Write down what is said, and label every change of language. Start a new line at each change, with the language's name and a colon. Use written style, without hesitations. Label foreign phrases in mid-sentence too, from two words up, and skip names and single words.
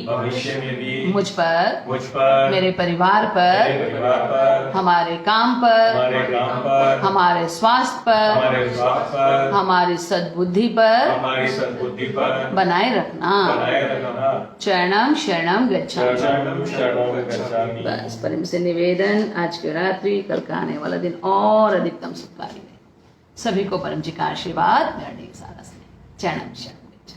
Hindi: भविष्य में भी मुझ पर, मेरे परिवार मेरे पर, परिवार पर, हमारे काम पर, हमारे काम पर, हमारे स्वास्थ्य पर, हमारे स्वास्थ्य पर, हमारी सद्बुद्धि पर हमारी सद्बुद्धि पर बनाए रखना। बनाए रखना।
Pali: चरणम शरणम गच्छामि। शरणम शरणम गच्छामि।
Hindi: बस परम से निवेदन, आज की रात्रि, कल का आने वाला दिन और अधिकतम सुखकारी रहे। सभी को परम जी का आशीर्वाद मेरा ढेर सारा से।
Pali: चरणम शरणम।